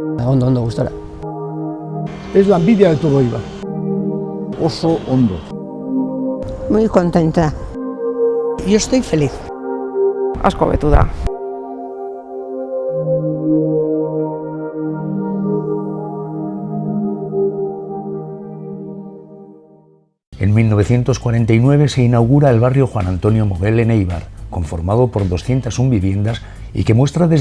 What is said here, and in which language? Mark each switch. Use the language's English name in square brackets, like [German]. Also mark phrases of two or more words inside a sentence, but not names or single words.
[Basque] ondo gustora. [Spanish] Es la envidia de todo Eibar. [Basque] Oso ondo. [Spanish] Muy contenta. Yo estoy feliz. [Basque] Asko hobetu da. [Spanish] En 1949 se inaugura el barrio Juan Antonio Moguel en Eibar, conformado por 201 viviendas y que muestra desde